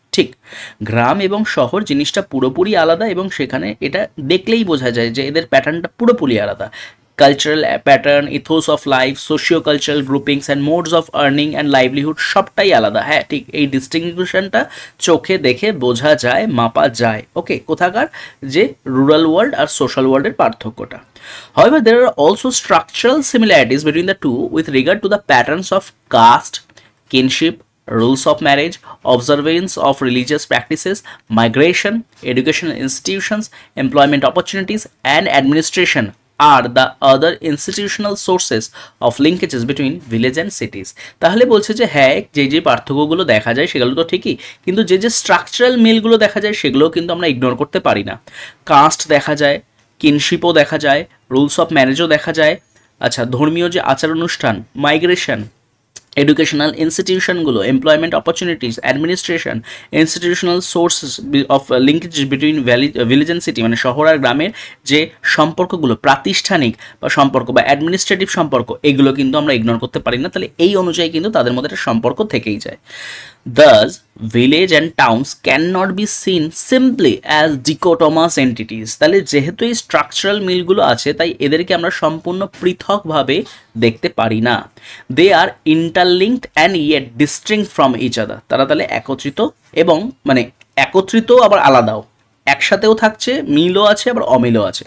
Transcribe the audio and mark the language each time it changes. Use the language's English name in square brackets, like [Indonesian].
[Bangla] ঠিক, গ্রাম এবং শহর জিনিসটা পুরোপুরি আলাদা এবং সেখানে এটা দেখলেই বোঝা যায় যে এদের প্যাটার্নটা পুরোপুরি আলাদা। [English] cultural pattern, ethos of life, socio cultural groupings and modes of earning and livelihood [Bangla] সবটাই আলাদা। হ্যাঁ ঠিক, এই ডিস্টিংশনটা চোখে দেখে বোঝা যায়, মাপা যায়। ওকে, কোথাকার যে রুরাল ওয়ার্ল্ড আর সোশ্যাল ওয়ার্ল্ডের পার্থক্যটা। [English] However, there are also structural similarities between the two with regard to the patterns of caste, kinship, rules of marriage, observance of religious practices, migration, educational institutions, employment opportunities, and administration are the other institutional sources of linkages between village and cities. [Bangla] তাহলে বলছে যে হ্যাঁ, যে পার্থক্যগুলো দেখা যায় সেগুলো তো ঠিকই, কিন্তু যে স্ট্রাকচারাল মিলগুলো দেখা যায় সেগুলোও কিন্তু আমরা ইগনোর করতে পারি না। কাস্ট দেখা যায়, কিনশিপও দেখা যায়, রুলস অফ ম্যারেজও দেখা যায়, আচ্ছা ধর্মীয় যে আচার অনুষ্ঠান, migration, educational ইনস্টিটিউশনগুলো, employment opportunities, administration, [English] institutional sources of linkage between village and city, [Bangla] মানে শহর আর গ্রামের যে সম্পর্কগুলো, প্রাতিষ্ঠানিক বা সম্পর্ক বা অ্যাডমিনিস্ট্রেটিভ সম্পর্ক, এগুলো কিন্তু আমরা ইগনোর করতে পারি না। তাহলে এই অনুযায়ী কিন্তু তাদের মধ্যে একটা সম্পর্ক থেকেই যায়। [English] Thus, village and towns cannot be seen simply as dichotomous entities. [Bangla] তাহলে যেহেতু এই স্ট্রাকচারাল মিলগুলো আছে, তাই এদেরকে আমরা সম্পূর্ণ পৃথকভাবে দেখতে পারি না। [English] They are interlinked and yet distinct from each other. [Bangla] তারা তাহলে একত্রিত এবং মানে একত্রিত আবার আলাদাও, একসাথেও থাকছে, মিলও আছে আবার অমিলও আছে।